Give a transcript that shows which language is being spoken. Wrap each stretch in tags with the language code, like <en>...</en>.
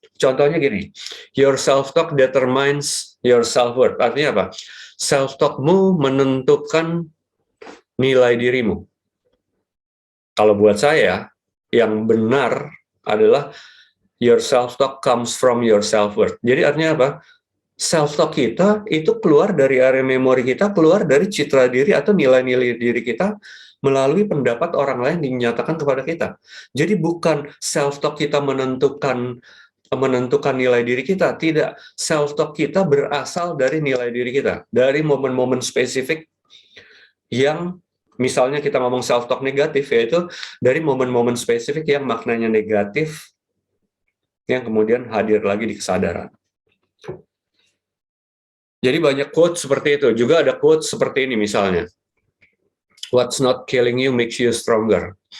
<id>Contohnya gini,</id> <en>your self-talk determines your self-worth.</en> <id>Artinya apa? Self-talkmu menentukan nilai dirimu. Kalau buat saya, yang benar adalah</id> <en>your self-talk comes from your self-worth.</en> <id>Jadi artinya apa? Self-talk kita itu keluar dari area memori kita, keluar dari citra diri atau nilai-nilai diri kita melalui pendapat orang lain yang dinyatakan kepada kita. Jadi bukan self-talk kita menentukan nilai diri kita, tidak. Self-talk kita berasal dari nilai diri kita, dari momen-momen spesifik yang misalnya kita ngomong self-talk negatif, yaitu dari momen-momen spesifik yang maknanya negatif, yang kemudian hadir lagi di kesadaran. Jadi banyak quote seperti itu. Juga ada quote seperti ini misalnya.</id> <en>What's not killing you makes you stronger.</en>